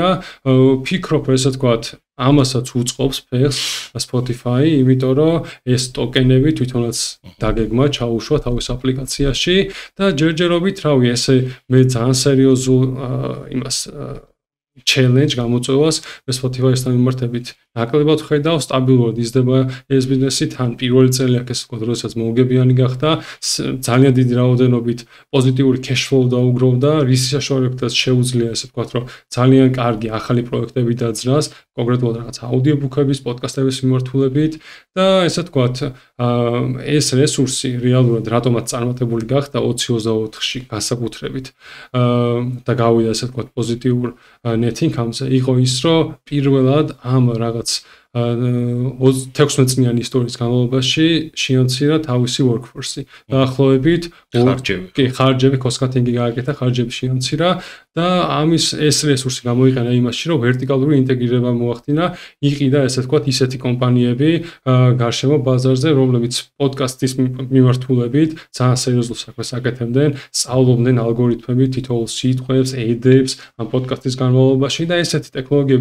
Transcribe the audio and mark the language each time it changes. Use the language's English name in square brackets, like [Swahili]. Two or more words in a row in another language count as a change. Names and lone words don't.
[Georgian] ფიქრობ, ესე ვთქვათ, ამასაც უწყობს ფეხს Spotify, იმიტომ რომ ეს ტოკენები თვითონაც დაგეგმა ჩაუშვა თავის აპლიკაციაში და ჯერჯერობით, რავი, ესე მე ძალიან სერიოზულ იმას challenge გამოწვევას Spotify-სთან მიმართებით ნაკლებად ხედავ, სტაბილურად იზრდება ეს ბიზნესი, თან პირველი წელი აქ ეს ვთქვათ, როდესაც მოუგებიანი გახდა, ძალიან დიდი რაოდენობით პოზიტიური [English] cash flow [Georgian] დაუგროვდა, რის საშუალებითაც შეუძლია ესე ვთქვათ, რომ ძალიან კარგი ახალი პროექტები დაძრას, კონკრეტულად რაღაც აუდიობუქების, პოდკასტების მიმართულებით და ესე ვთქვათ, ეს რესურსი რეალურად რატომაც წარმატებული გახდა 2024-ში განსაკუთრებით და გავიდა ესე ვთქვათ პოზიტიურ [English] net income- [Georgian] ზე, იყო ის, რომ პირველად ამ რაღაც 16 წლიანი ისტორიის განმავლობაში შეამცირა თავისი workforce-ი. დაახლოებით ხარჯები, cost-cutting-ი გააკეთა, ხარჯები შეამცირა და ამის ეს რესურსი გამოიყენა იმაში, რომ ვერტიკალური ინტეგრირება მოახდინა, იყიდა ესე ვთქვათ, ისეთი კომპანიები გარშემო ბაზარზე, რომლებიც პოდკასტის მიმართულებით ძალიან სერიოზულ საქმეს აკეთებდნენ, სწავლობდნენ ალგორითმებით, თითოეულ სიტყვებს, ad-ებს ამ პოდკასტის განმავლობაში და ესეთი ტექნოლოგიები